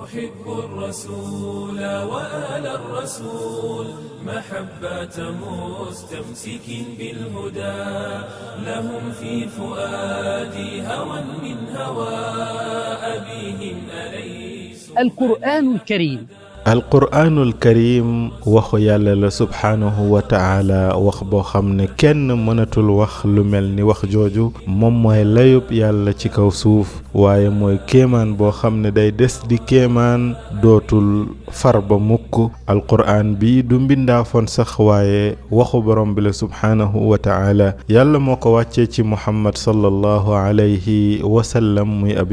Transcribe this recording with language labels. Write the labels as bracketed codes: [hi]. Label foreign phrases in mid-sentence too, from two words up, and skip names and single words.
[ar] أحب الرسول وآل الرسول محبة مستمسك بالهدى لهم في فؤادي هوى من هوى أبيهم أليس القرآن الكريم القرآن الكريم [wo] waxu yàlla la [ar] سبحانه وتعالى [wo] wax boo xam ne kenn mënatul wax lu mel ni wax jooju moom mooy layub yàlla ci kaw suuf waaye mooy kéemaan boo xam ne day des di kéemaan dootul far ba mukk alquraan bi du mbindaafoon sax waaye waxu borom bi la [ar] سبحانه وتعالى [wo] yàlla moo ko wàccee ci muhammad [ar] صلى الله عليه وسلم [wo] muy ab